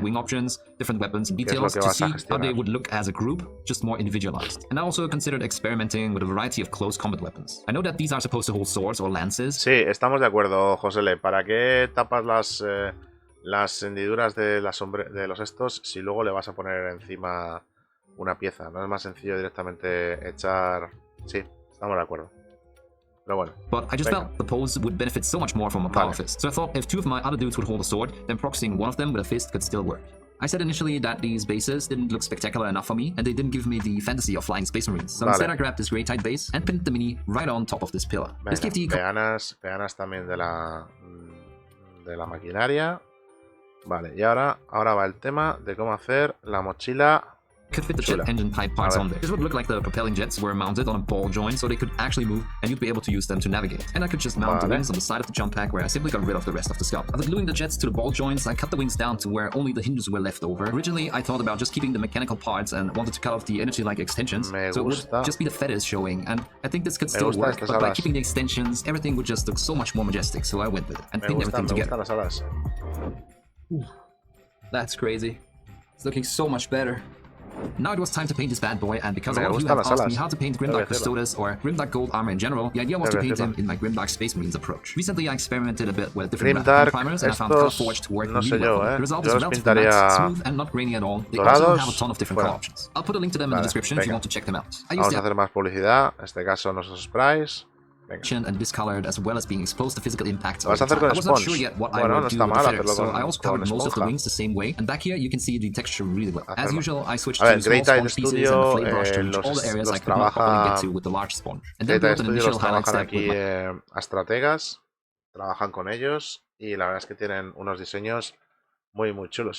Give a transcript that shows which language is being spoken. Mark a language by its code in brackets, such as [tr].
[en] wing options, different weapons and details to see how they would look as a group, just more individualized. And I also considered experimenting with a variety of close combat weapons. I know that these are supposed to hold swords or lances. [es] Sí, estamos de acuerdo, Josele. ¿Para qué tapas las hendiduras de los estos si luego le vas a poner encima una pieza? ¿No es más sencillo directamente echar...? Sí, estamos de acuerdo. Pero bueno. [en] But I just felt the pose would benefit so much more from a power fist. So I thought if two of my other dudes would hold a sword, then proxying one of them with a fist could still work. I said initially that these bases didn't look spectacular enough for me, and they didn't give me the fantasy of flying Space Marines. So instead I grabbed this great tight base and pinned the mini right on top of this pillar. [es] Venga, peanas también de la maquinaria. Vale, y ahora va el tema de cómo hacer la mochila. [en] Could fit the jet engine type parts on there. This would look like the propelling jets were mounted on a ball joint so they could actually move and you'd be able to use them to navigate. And I could just mount the wings on the side of the jump pack where I simply got rid of the rest of the scout. After gluing the jets to the ball joints, I cut the wings down to where only the hinges were left over. Originally, I thought about just keeping the mechanical parts and wanted to cut off the energy-like extensions, so it would just be the feathers showing, and I think this could still work, but by keeping the extensions, everything would just look so much more majestic, so I went with it and pinned everything together. That's crazy. It's looking so much better. Now it was time to paint this bad boy, and because a lot of you have asked me how to paint Grimdark Custodes or Grimdark Gold armor in general, the idea was to paint him in my Grimdark Space Marines approach. Recently I experimented a bit with different primers, and I found Colorforge to work really well. The result is relatively matte, smooth and not grainy at all. They also have a ton of different color options. I'll put a link to them in the description if you want to check them out. [es] Vamos a hacer más publicidad, en este caso nuestros sprays. [en] And discolored as well as being exposed to physical impact. [es] Vas a hacer con [en] I wasn't sure yet what I would do with the feathers, so I also covered most of the wings the same way. And back here you can see the texture really well. As usual, I switched to small sponge pieces and the flame brush to reach all the areas I could not properly get to with the large sponge. And then built an initial highlight step with [es] a estrategas, trabajan con ellos y la verdad es que tienen unos diseños muy chulos.